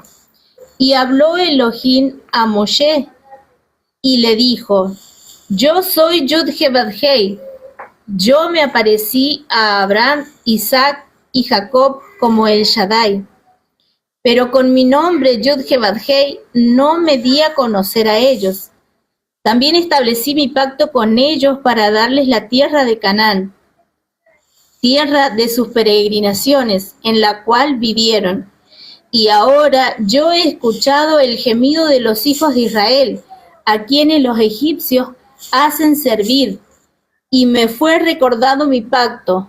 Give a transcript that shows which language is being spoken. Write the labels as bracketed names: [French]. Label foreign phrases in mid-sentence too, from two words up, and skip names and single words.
[Spanish] Y habló Elohim a Moshe y le dijo, yo soy Yud-Heh-Vav-Hei, yo me aparecí a Abraham, Isaac y Jacob como el Shaddai, pero con mi nombre Yud-Heh-Vav-Hei no me di a conocer a ellos. También establecí mi pacto con ellos para darles la tierra de Canaán, tierra de sus peregrinaciones, en la cual vivieron. Y ahora yo he escuchado el gemido de los hijos de Israel, a quienes los egipcios hacen servir, y me fue recordado mi pacto.